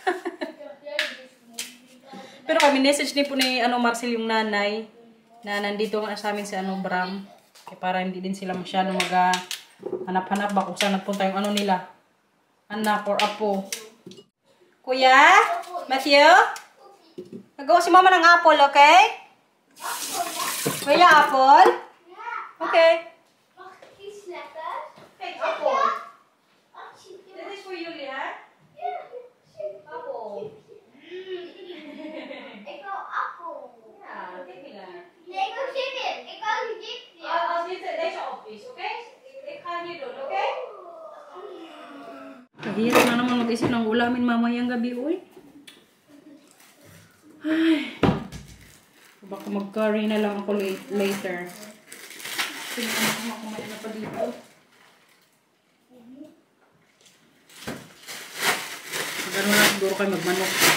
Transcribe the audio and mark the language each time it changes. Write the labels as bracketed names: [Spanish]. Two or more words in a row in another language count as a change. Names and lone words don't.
[Filipino] Pero kami message din po ni ano, Marcel yung nanay na nandito nga sa amin si ano, Bram. Kaya para hindi din sila masyadong hanap-hanap ba kung saan nagpunta yung ano nila. Anak or apo. Kuya? Matthew? Nagawa si mama ng apple, okay? Kuya, apple? Okay. [English] Hey, apple. This is for you, Leah. Apple. [Dutch] Ik wil appel. Ja, kijk niet naar. Nee, ik wil zitten. Ik wil zitten. Als deze op is, oké? Ik ga hier doen, oké? [Filipino] Kahirap na naman mag-isip ng ulamin mamayang gabi, uy. Ay. Baka mag-curry na lang ako later. Tingnan ko kumain na pa dito. Gano'n na siguro kayo magmanok.